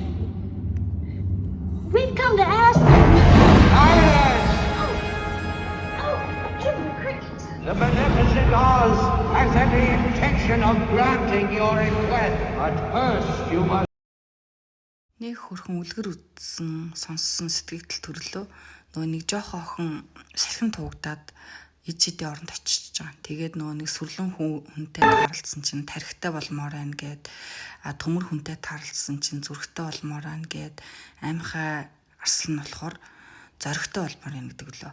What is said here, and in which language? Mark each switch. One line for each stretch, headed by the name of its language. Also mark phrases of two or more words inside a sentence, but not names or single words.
English: We've come to ask. The beneficent Oz has every intention of granting your request, but first you must.
Mongolian: Нэг хөрхөн үлгэр үтсэн сонссон сэтгэл төрлөө нөгөө нэг жоохон охин салхин туугдаад ижидийн оронд очиж байгаа. Тэгээд нөгөө нэг сүрлэн хүнтэй тааралцсан чинь тархитай болмоор байна гэд төмөр хүнтэй тааралцсан чинь зүрхтэй болмоор байна гэд аймхай арслан нь болохоор зоригтой болмоор байна гэдэг лөө.